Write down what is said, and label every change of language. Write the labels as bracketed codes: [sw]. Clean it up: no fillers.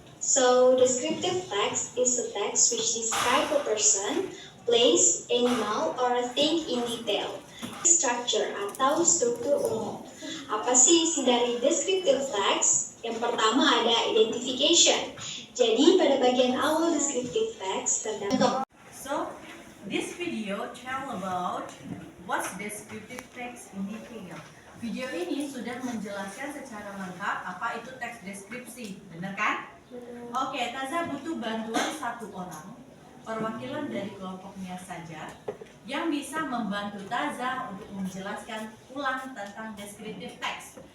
[en] So, descriptive text is a text which describes a person, place, animal, or a thing in detail. [id] Structure atau struktur umum. Apa sih isi dari descriptive text? Yang pertama ada identification. Jadi pada bagian awal descriptive text terdapat. [en] So, this video tell about what's descriptive text in detail. [id] Video ini sudah menjelaskan secara lengkap apa itu teks deskripsi, benar kan? Oke, Taza butuh bantuan satu orang, perwakilan dari kelompoknya saja, yang bisa membantu Taza untuk menjelaskan ulang tentang descriptive text.